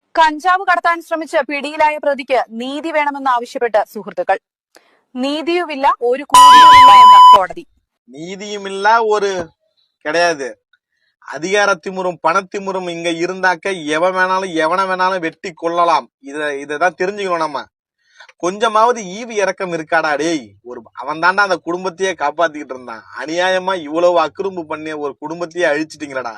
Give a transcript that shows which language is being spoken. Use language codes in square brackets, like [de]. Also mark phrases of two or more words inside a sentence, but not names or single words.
[ml] കഞ്ചാവ് കടത്താൻ ശ്രമിച്ച് പിടിയിലായ പ്രതിക്ക് നീതി വേണമെന്നാവശ്യപ്പെട്ട് സുഹൃത്തുക്കൾ. നീതിയുമില്ല ഒരു കൂലിയുമില്ല എന്ന കോടതി. [ta] நீதியுமில்ல ஒரு கிடையாது. அதிகாரத்திமுறும் பணத்திமுறும் இங்க இருந்தாக்க எவன் வேணாலும் எவனை வேணாலும் வெட்டி கொள்ளலாம். இதான் தெரிஞ்சுக்கணும். நம்ம கொஞ்சமாவது ஈவு இறக்கம் இருக்காடா டேய். அவன் தாண்டா அந்த குடும்பத்தையே காப்பாத்திக்கிட்டு இருந்தான். அநியாயமா இவ்வளவு அக்குறும்பு பண்ணி ஒரு குடும்பத்தையே அழிச்சிட்டீங்களடா.